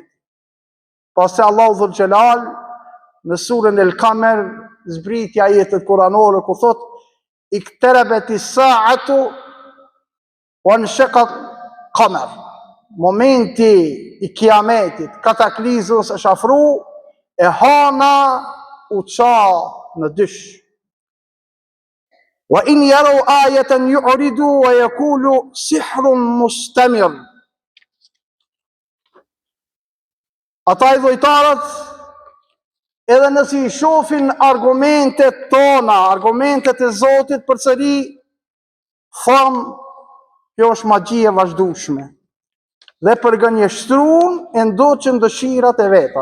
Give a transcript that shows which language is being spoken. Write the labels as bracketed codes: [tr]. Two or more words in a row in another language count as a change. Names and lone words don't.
[sq] Pastaj Allahu Dhul Xhelal në surën El Kamer zbriti ajetet kuranore ku thot [ar] اقتربت الساعة وانشق القمر. [sq] Momenti i kiametit, kataklizmës është afru, e hana u qa në dysh. [ar] وإن يروا آية يعرضوا ويقولوا سحر مستمر. [sq] Ata i dhujtarët, edhe nëse i shohin argumentet tona, argumentet e Zotit përsëri, thonë, kjo është magji e vazhdueshme. Dhe përgënjeshtruan e ndoqën dëshirat e veta.